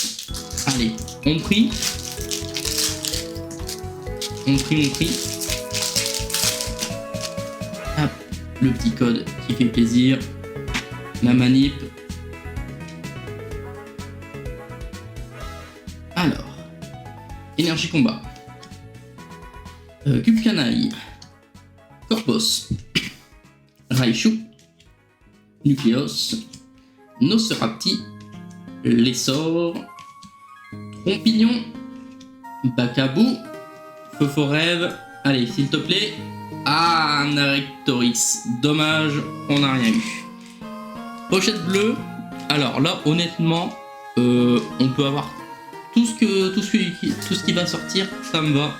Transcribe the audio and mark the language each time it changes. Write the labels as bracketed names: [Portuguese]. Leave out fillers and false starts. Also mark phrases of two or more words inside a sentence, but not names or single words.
[French] Allez, on prie. On prie. Hop, le petit code qui fait plaisir. La manip. Alors, énergie combat. Cubcanaille. Corpos. Raichu. Nucléos. Nocerati. L'essor. Trompignon. Bacabou. Feu-Forêve. Allez, s'il te plaît. Ah, un Arctorix. Dommage, on n'a rien eu. Pochette bleue. Alors là, honnêtement, on peut avoir tout ce qui va sortir, ça me va.